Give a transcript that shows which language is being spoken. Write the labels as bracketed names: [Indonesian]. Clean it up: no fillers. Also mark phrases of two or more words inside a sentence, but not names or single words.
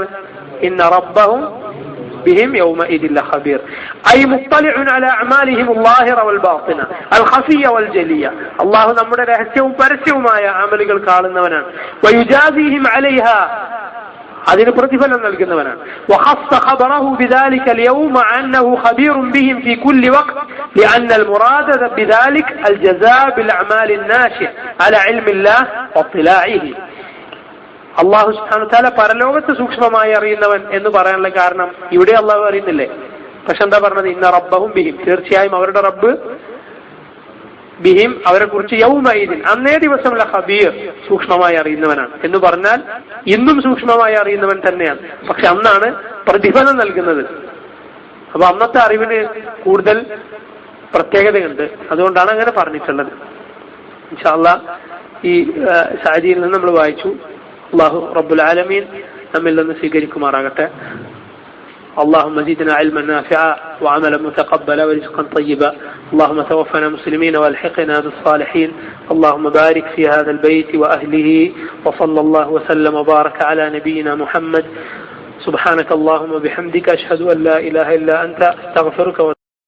[Arabic] إن ربهم بهم يومئذ لخبير أي مطلع على أعمالهم ظاهرة والباطنة الخفية والجلية, [Malayalam] അല്ലാഹു നമ്മുടെ രഹസ്യവും പരസ്യവുമായ അമലുകൾ കാണുന്നവനാണ്. [Arabic] ويجازيهم عليها, [Malayalam] അതിന് പ്രതിഫലം നൽകുന്നവനാണ്. [Arabic] وخص خبره بذلك اليوم أنه خبير بهم في كل وقت لأن المراد بذلك الجزاء بالأعمال الناشئة على علم الله واطلاعه. الله سبحانه وتعالى [Malayalam] പരലോകത്ത് സൂക്ഷ്മമായി അറിയുന്നവൻ എന്ന് പറയാനുള്ള കാരണം ഇവിടെ അള്ളാഹു അറിയുന്നില്ലേ? പക്ഷെ എന്താ പറഞ്ഞത്? [Arabic] إن ربهم بهم, [Malayalam] തീർച്ചയായും അവരുടെ റബ്ബ്, ബിഹിം അവരെ കുറിച്ച്, യൗമഇദിൻ അന്നേ ദിവസം ലഖബീർ സൂക്ഷ്മമായി അറിയുന്നവനാണ് എന്ന് പറഞ്ഞാൽ ഇന്നും സൂക്ഷ്മമായി അറിയുന്നവൻ തന്നെയാണ്. പക്ഷെ അന്നാണ് പ്രതിഫലം നൽകുന്നത്. അപ്പൊ അന്നത്തെ അറിവിന് കൂടുതൽ പ്രത്യേകതയുണ്ട്. അതുകൊണ്ടാണ് അങ്ങനെ പറഞ്ഞിട്ടുള്ളത്. [Arabic] إن شاء الله [Malayalam] ഈ സഅദിയിൽ നിന്ന് നമ്മൾ വായിച്ചു. [Arabic] الله رب العالمين [Malayalam] നമ്മിൽ നിന്ന് സ്വീകരിക്കുമാറാകട്ടെ. [Arabic] اللهم زدنا علما نافعا وعملا متقبلا ورزقا طيبا. اللهم توفنا مسلمين والحقنا بالصالحين. اللهم بارك في هذا البيت وأهله. وصلى الله وسلم وبارك على نبينا محمد. سبحانك اللهم وبحمدك أشهد أن لا إله إلا أنت أستغفرك